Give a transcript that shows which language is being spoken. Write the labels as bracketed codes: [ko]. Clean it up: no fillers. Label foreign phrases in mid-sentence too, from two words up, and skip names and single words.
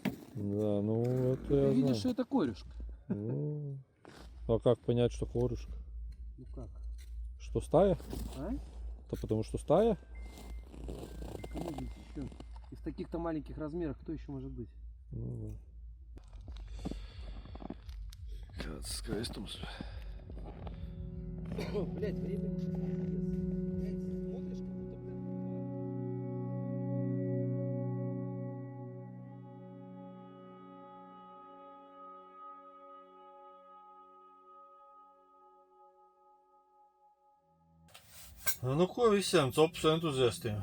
[ru] Да, ну это Ты я видишь, что знаю. это корешка. Ну, а как понять, что корешка? Ну как? Что стая? А? Это потому что стая? Кому быть еще? И в таких-то маленьких размерах кто еще может быть? Ну, [lv] kāds skaistums. [ru] Блять, время. Блять, смотришь, как будто, блин. [lv] Nu ko visiem copas entuziastiem?